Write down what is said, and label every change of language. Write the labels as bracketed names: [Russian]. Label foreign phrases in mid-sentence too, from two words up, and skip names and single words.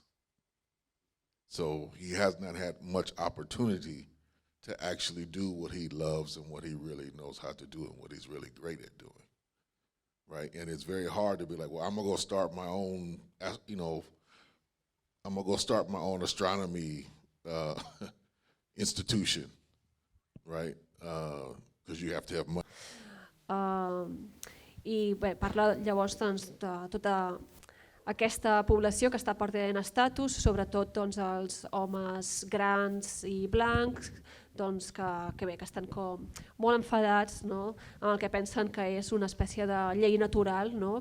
[English] So he has not had much opportunity to actually do what he loves and what he really knows how to do and what he's really great at doing, right? And it's very hard to be like, well, I'm gonna go start my own, you know, I'm gonna go start my own astronomy institution, right? Because you have to have money. [Catalan] I bé, parla llavors doncs, de tota aquesta població que està perdent estatus, sobretot doncs, els homes grans i blancs, doncs, que estan com molt enfadats, no? Amb el que pensen que és una espècie de llei natural, no?